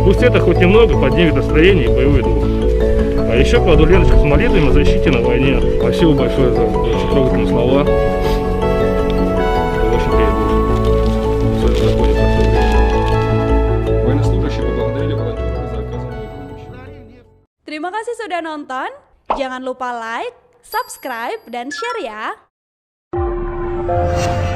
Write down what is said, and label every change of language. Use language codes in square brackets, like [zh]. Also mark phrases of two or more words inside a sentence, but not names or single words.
[ru] Пусть это хоть немного поднимет настроение и боевой дух. А еще кладу ленточку с молитвами о защите на войне. Спасибо большое за очень трогательные слова. Это очень греет душу. Особенно такое непростое время. Военнослужащие поблагодарили волонтеров за оказанную помощь. [id] Terima kasih sudah nonton. Jangan lupa like, subscribe, dan share ya.